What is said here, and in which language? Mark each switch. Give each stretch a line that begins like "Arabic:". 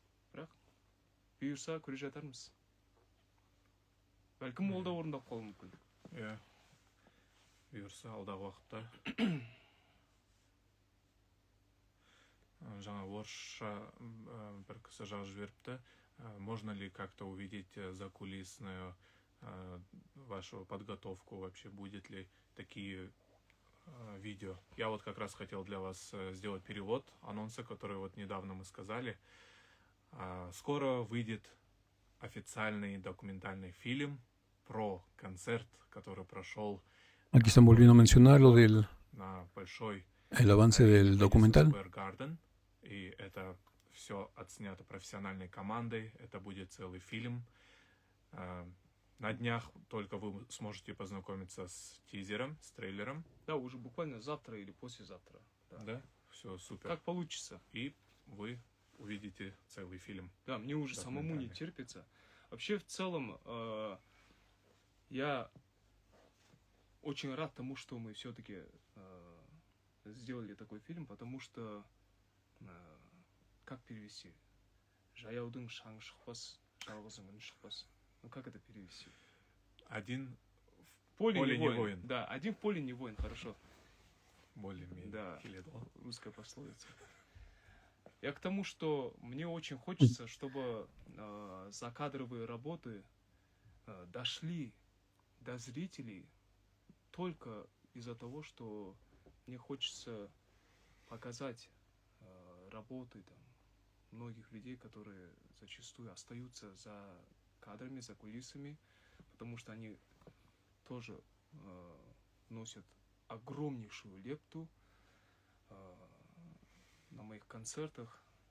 Kazakh: Бірақ бұйырса көре жатармыз. Бәлкім ол да орындап қалуы мүмкін. Бұйырса алдағы уақытта. Жаңа орысша бір кісі жазып жіберіпті.
Russian: Можно ли как-то увидеть закулисную вашу подготовку, вообще будет ли такие видео? Я вот как раз хотел для вас сделать перевод анонса, который вот недавно мы сказали. Скоро выйдет официальный документальный фильм про концерт, который прошел
Spanish: Aquí están volviendo a mencionar lo del
Russian: на большой
Spanish: el avance del documental.
Russian: Square Garden. И это все отснято профессиональной командой. Это будет целый фильм. На днях только вы сможете познакомиться с тизером, с трейлером. Да, уже буквально завтра или послезавтра. Да? Все супер. Как получится. И вы увидите целый фильм. Да, мне уже самому не терпится. Вообще, в целом, я очень рад тому, что мы все-таки сделали такой фильм, потому что, как перевести?
Kazakh: Жаяудың шаңы шықпас, жалғыздың үні шықпас.
Russian: Ну, как это перевести? Один в поле не воин. Да, один в поле не воин, хорошо. Более-менее. Да, Хиледо. русская пословица. Я к тому, что мне очень хочется, чтобы закадровые работы дошли до зрителей только из-за того, что мне хочется показать работы там многих людей, которые зачастую остаются за кадрами, за кулисами, потому что они тоже носят огромнейшую лепту на моих концертах.